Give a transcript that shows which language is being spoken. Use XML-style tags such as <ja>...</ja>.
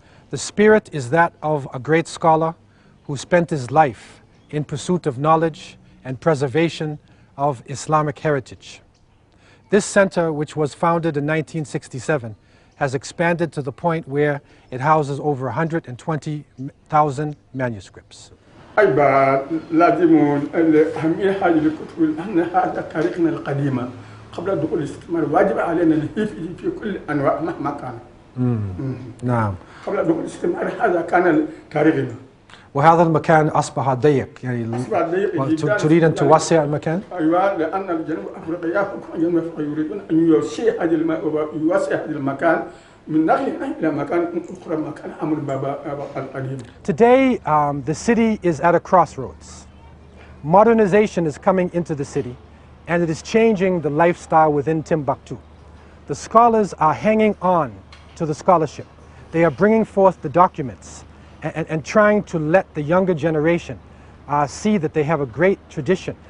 <en>The spirit is that of a great scholar who spent his life in pursuit of knowledge and preservation of Islamic heritage. This center, which was founded in 1967, has expanded to the point where it houses over 120,000 manuscripts.</en> <ar>أيضا لازم أهمية هذه الكتب أن هذا تاريخنا القديمة قبل دخول الاستعمار واجب علينا الحفظ في كل أنواع مهما كان. نعم. قبل دخول الاستعمار هذا كان تاريخنا. وهذا المكان أصبح ضيق يعني تريد أن توسع المكان؟ أيوة لأن الجنوب أفريقيا يريدون أن يوسع هذا المكان من ناحية إلى مكان أخرى مكان أمر بابا القديم.</ar> <en>Today the city is at a crossroads. Modernization is coming into the city and it is changing the lifestyle within Timbuktu. The scholars are hanging on to the scholarship. They are bringing forth the documents and trying to let the younger generation see that they have a great tradition.</en>